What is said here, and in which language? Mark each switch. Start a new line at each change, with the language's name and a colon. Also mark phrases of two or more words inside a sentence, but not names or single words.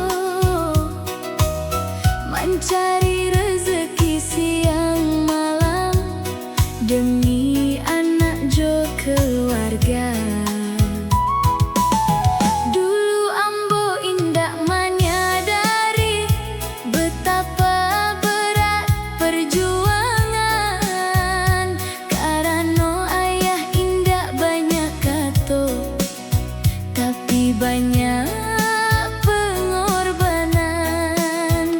Indonesian: mencari rezeki siang malam demi anak jo keluarga. Dulu Ambo indak menyadari betapa berat perjuangan. Karena ayah
Minangkabau: indak banyak kato,
Indonesian: tapi banyak pengorbanan.